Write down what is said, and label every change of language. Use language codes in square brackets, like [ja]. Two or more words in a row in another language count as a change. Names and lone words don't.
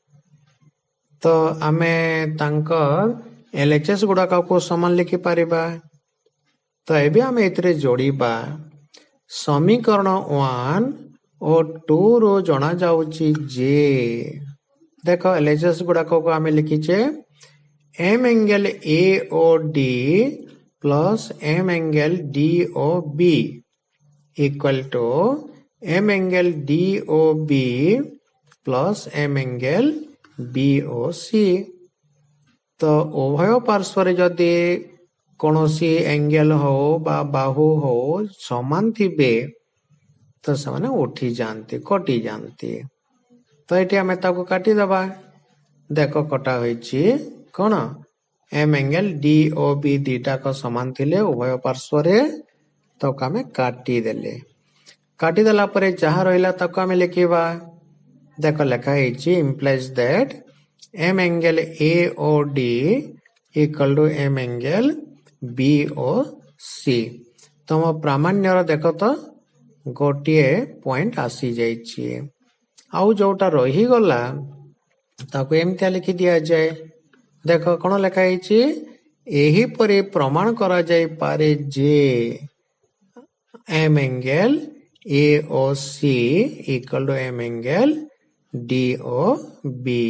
[or] ତ ଆମେ ତାଙ୍କ LHS ଗୁଡ଼ାକକୁ ସମାନ ଲେଖିପାରିବା। ତ ଏବେ ଆମେ ଏଥିରେ ଯୋଡ଼ିବା। ସମୀକରଣ 1 ଓ 2 ରୁ ଜଣାଯାଉଛି ଯେ, ଦେଖ LHS ଗୁଡ଼ାକକୁ ଆମେ ଲିଖିଛେ [en] M angle AOD plus M angle DOB equal to M angle DOB plus M angle BOC। [or] ତ ଉଭୟ ପାର୍ଶ୍ୱରେ ଯଦି କୌଣସି ଏଙ୍ଗେଲ ହଉ ବା ବାହୁ ହଉ ସମାନ ଥିବେ ତ ସେମାନେ ଉଠିଯାଆନ୍ତି, କଟିଯାଆନ୍ତି। ତ ଏଠି ଆମେ ତାକୁ କାଟିଦେବା। ଦେଖ କଟା ହୋଇଛି କଣ, [en] M angle DOB [or] ଦିଟାକ ସମାନ ଥିଲେ ଉଭୟ ପାର୍ଶ୍ୱରେ, ତାକୁ ଆମେ କାଟିଦେଲେ। କାଟିଦେଲା ପରେ ଯାହା ରହିଲା ତାକୁ ଆମେ ଲେଖିବା। ଦେଖ ଲେଖା ହେଇଛି [en] implies that M angle AOD equal to M angle BOC। [or] ତମ ପ୍ରାମାଣ୍ୟର ଦେଖ ତ ଗୋଟିଏ ପଏଣ୍ଟ ଆସିଯାଇଛି। ଆଉ ଯୋଉଟା ରହିଗଲା ତାକୁ ଏମିତିଆ ଲେଖି ଦିଆଯାଏ। ଦେଖ କଣ ଲେଖା ହେଇଛି, ଏହିପରି ପ୍ରମାଣ କରାଯାଇପାରେ ଯେ [en] M angle AOC equal to M angle DOB।